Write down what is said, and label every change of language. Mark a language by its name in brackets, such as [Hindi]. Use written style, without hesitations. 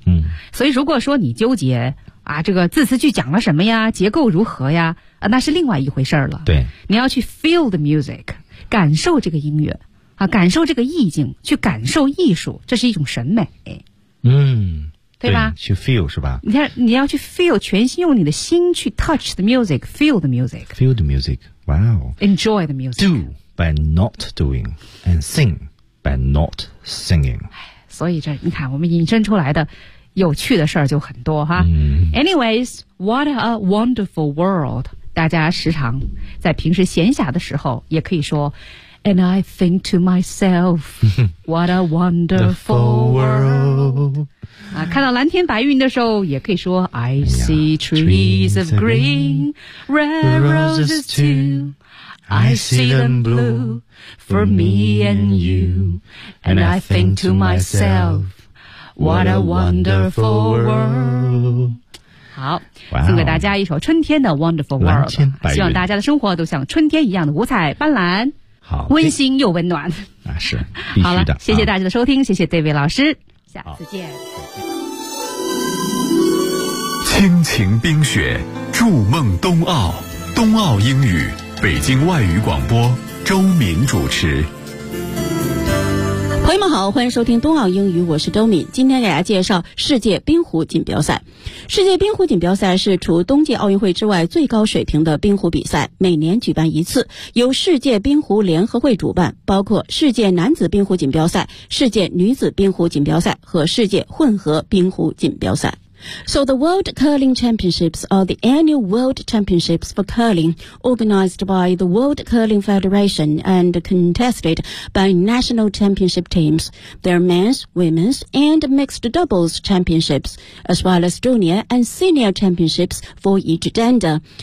[Chinese] 嗯，所以如果说你纠结啊，这个字词句讲了什么呀，结构如何呀，啊，那是另外一回事了。对，你要去 feel the music，感受这个音乐啊，感受这个意境，去感受艺术，这是一种审美。嗯，对吧？对，去 feel 是吧？你要去 feel， 全心用你的心去 touch the music， feel the music， [English] feel the music， wow， enjoy the music， do by not doing and sing by not singing。 [Chinese] 所以这你看我们引申出来的有趣的事儿就很多哈。 [English] Anyways， what a wonderful world，大家时常在平时闲暇的时候也可以说 And I think to myself, what a wonderful world. 啊，看到蓝天白云的时候，也可以说 I see trees of green, red roses too. I see them blue for me and you. And I think to myself, what a wonderful world. [Chinese] 好，送给大家一首春天的 Wonderful World， 希望大家的生活都像春天一样的五彩斑斓，好，温馨又温暖。那是必须的。好了，谢谢大家的收听，谢谢 David 老师，下次见。亲情冰雪，筑梦冬奥，冬奥英语，北京外语广播，周敏主持。朋友们好，欢迎收听冬奥英语，我是周敏。今天给大家介绍世界冰壶锦标赛。世界冰壶锦标赛是除冬季奥运会之外最高水平的冰壶比赛，每年举办一次，由世界冰壶联合会主办，包括世界男子冰壶锦标赛、世界女子冰壶锦标赛和世界混合冰壶锦标赛。 [English] So the World Curling Championships are the annual World Championships for curling, organized by the World Curling Federation and contested by national championship teams. There are men's, women's, and mixed doubles championships, as well as junior and senior championships for each gender.